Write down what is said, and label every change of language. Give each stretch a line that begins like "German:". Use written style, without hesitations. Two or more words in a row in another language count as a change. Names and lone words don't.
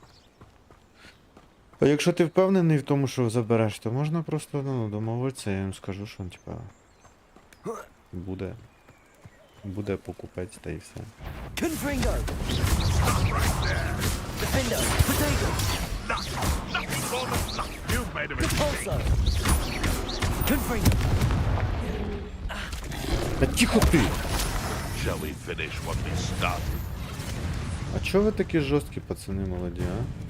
Ukrainian: А якщо ти впевнений в тому, що забереш, то можна просто домовитися, я їм скажу, що типа буде покупець та і все. Confringo. Defender. Potato. GeForce. Confringo. Та тихо ти!
English: Shall we finish what we started?
Ukrainian: А чого ви такі жорсткі пацани молоді, а?